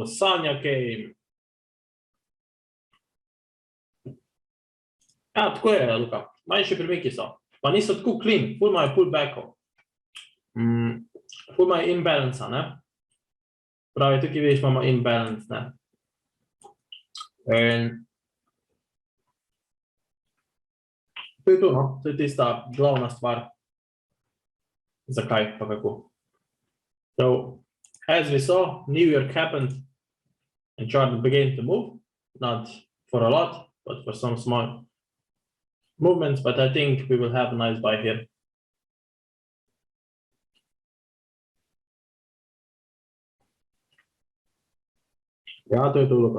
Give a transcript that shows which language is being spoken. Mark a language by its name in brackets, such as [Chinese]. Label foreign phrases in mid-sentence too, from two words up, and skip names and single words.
[English] Sonia came. [Slovenian] Tako je, Luka. Manjši premiki so. Pa niso tako clean, ful imajo pullbackov. Ful imajo imbalance, ne? Pravi, tukaj vidiš, imamo imbalance, ne? In to je to, no? To je tista glavna stvar. Zakaj pa kako. [English] So, as we saw, New York happened and chart began to move. Not for a lot, but for some small movements, but I think we will have a nice buy here. [Slovenian] Ja, to je to, Luka.